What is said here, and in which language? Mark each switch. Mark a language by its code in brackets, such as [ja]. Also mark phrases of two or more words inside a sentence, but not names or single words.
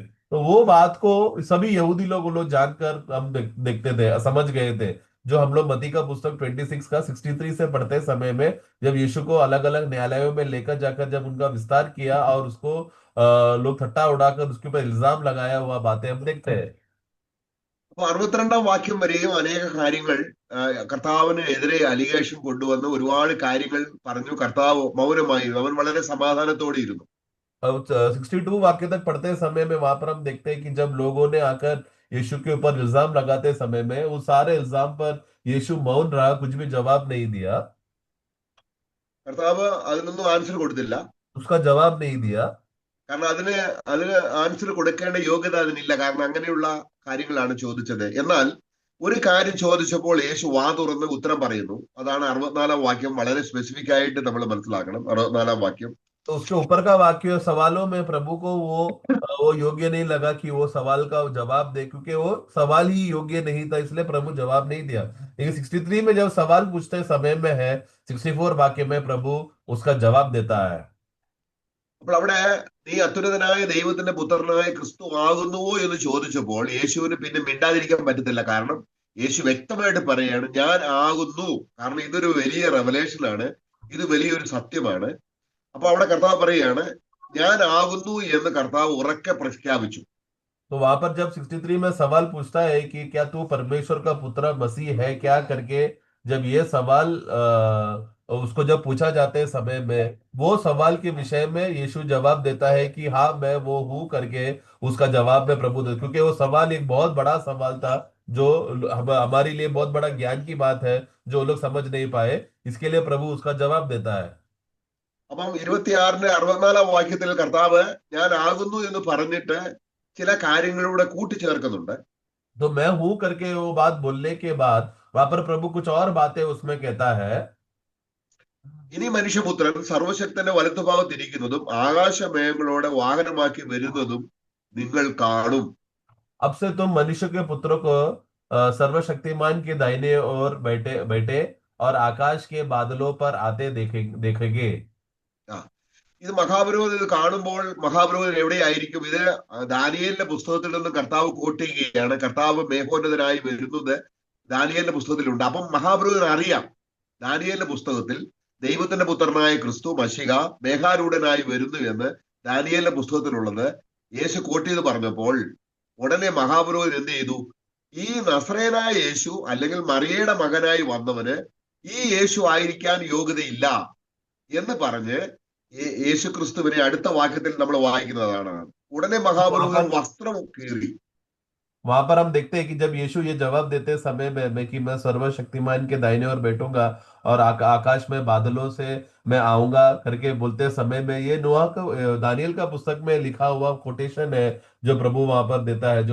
[hi] तो वो बात को सभी यहूदी लोग वो लोग जानकर हम देखते थे, समझ गए थे। जो हम लोग मत्ती का पुस्तक 26 का 63 से पढ़ते समय में जब यीशु को अलग अलग न्यायालयों में लेकर जाकर जब उनका विस्तार किया और उसको लोग ठट्टा उड़ाकर उसके ऊपर इल्जाम लगाया हुआ बातें हम देखते हैं। [ml] അപ്പൊ 62 വാക്യം വരെയും അനേക കാര്യങ്ങൾ കർത്താവിന് എതിരെ അലിഗേഷൻ കൊണ്ടുവന്ന് ഒരുപാട് കാര്യങ്ങൾ പറഞ്ഞു. കർത്താവ് മൗനമായി, അവൻ വളരെ സമാധാനത്തോടെ ഇരുന്നു. [hi] अब 62 वाक्य तक पढ़ते समय में वहां पर हम देखते हैं कि जब लोगों ने आकर यीशु के ऊपर इल्जाम लगाते समय में उस सारे इल्जाम पर यीशु मौन रहा, कुछ भी जवाब नहीं दिया। [ml] കർത്താവ് അതിനൊന്നും ആൻസർ കൊടുത്തില്ല. [hi] उसका जवाब नहीं दिया, [ml] കാരണം അതിന് ആൻസർ കൊടുക്കേണ്ട യോഗ്യത അതിനില്ല. കാരണം അങ്ങനെയുള്ള കാര്യങ്ങളാണ് ചോദിച്ചത്. എന്നാൽ ഒരു കാര്യം ചോദിച്ചപ്പോൾ യേശു വാ തുറന്ന് ഉത്തരം പറയുന്നു. അതാണ് 64 വാക്യം. വളരെ സ്പെസിഫിക് ആയിട്ട് നമ്മൾ മനസ്സിലാക്കണം 64 വാക്യം. [hi] तो उसके ऊपर का वाक्य सवालों में प्रभु को वो योग्य नहीं लगा कि वो सवाल का जवाब दे, क्योंकि वो सवाल ही योग्य नहीं था, इसलिए प्रभु जवाब नहीं दिया। लेकिन 63 में जब सवाल पूछते समय में है, 64 वाक्य में प्रभु उसका जवाब देता है। [ml] അപ്പോൾ അവിടെ നീ അത്യുന്നതനായ ദൈവത്തിന്റെ പുത്രനായ ക്രിസ്തു ആകുന്നുവോ എന്ന് ചോദിച്ചപ്പോൾ യേശുവിന് പിന്നെ മിണ്ടാതിരിക്കാൻ പറ്റത്തില്ല. കാരണം യേശു വ്യക്തമായിട്ട് പറയാണ്, ഞാൻ ആകുന്നു. കാരണം ഇതൊരു വലിയ റെവലേഷൻ ആണ്, ഇത് വലിയൊരു സത്യമാണ്. അപ്പൊ അവിടെ കർത്താവ് പറയാണ്, ഞാൻ ആകുന്നു എന്ന് കർത്താവ് ഉറക്കെ പ്രഖ്യാപിച്ചു. [hi] तो वहां पर जब 63 में सवाल पूछता है कि क्या तू परमेश्वर का पुत्र मसीह है क्या करके, जब ये सवाल उसको जब पूछा जाते समय में वो सवाल के विषय में यीशु जवाब देता है कि हाँ मैं वो हूँ करके, उसका जवाब में प्रभु दे, क्योंकि वो सवाल एक बहुत बड़ा सवाल था जो हमारे लिए बहुत बड़ा ज्ञान की बात है जो लोग समझ नहीं पाए, इसके लिए प्रभु उसका जवाब देता है। [ml] അപ്പം 26-64 വാക്യത്തിൽ കർത്താവ് ഞാൻ ആകുന്നു എന്ന് പറഞ്ഞിട്ട് ചില കാര്യങ്ങളിലൂടെ കൂട്ടിച്ചേർക്കുന്നുണ്ട്. [hi] तो मैं हूं करके वो बात बोलने के बाद वहां पर प्रभु कुछ और बातें उसमें कहता है। [ml] ഇനി മനുഷ്യപുത്രൻ സർവശക്തന്റെ വലത്തുഭാഗത്തിരിക്കുന്നതും ആകാശമേഘങ്ങളോടെ വാഹനമാക്കി വരുന്നതും നിങ്ങൾ കാണും. [hi] अब से तुम मनुष्य के पुत्र को सर्वशक्तिमान के दाहिने ओर बैठे बैठे और आकाश के बादलों पर आते देखेंगे। [ml] ആ ഇത് മഹാപുരോഹിതൻ ഇത് കാണുമ്പോൾ മഹാപുരോഹിതൻ എവിടെയായിരിക്കും? ഇത് ദാനിയേലിന്റെ പുസ്തകത്തിൽ നിന്ന് കർത്താവ് കോട്ട് ചെയ്യുകയാണ്. കർത്താവ് മേഘോന്നതനായി വരുന്നത് ദാനിയേലിന്റെ പുസ്തകത്തിലുണ്ട്. അപ്പം മഹാപുരോഹിതൻ അറിയാം ദാനിയേലിന്റെ പുസ്തകത്തിൽ ദൈവത്തിന്റെ പുത്രനായ ക്രിസ്തു മശിഹ മേഘാരൂഢനായി വരുന്നു എന്ന് ദാനിയേലിന്റെ പുസ്തകത്തിലുള്ളത് യേശു കോട്ട് ചെയ്ത് പറഞ്ഞപ്പോൾ ഉടനെ മഹാപുരോഹിതൻ എന്ത് ചെയ്തു? ഈ നസറേനായ യേശു അല്ലെങ്കിൽ മറിയയുടെ മകനായി വന്നവന് ഈ യേശു ആയിരിക്കാൻ യോഗ്യതയില്ല എന്ന് പറഞ്ഞ് യേശു ക്രിസ്തുവിനെ അടുത്ത വാക്യത്തിൽ നമ്മൾ വായിക്കുന്നതാണ്. ഉടനെ മഹാപുരോഹിതൻ വസ്ത്രം കീറി. [hi] वहां पर हम देखते हैं कि जब यीशु ये जवाब देते समय में कि मैं सर्वशक्तिमान के दाहिने ओर बैठूंगा और आकाश में बादलों से मैं आऊंगा करके बोलते समय में, ये नोआ का दानियल का पुस्तक में लिखा हुआ कोटेशन है जो प्रभु वहां पर देता है।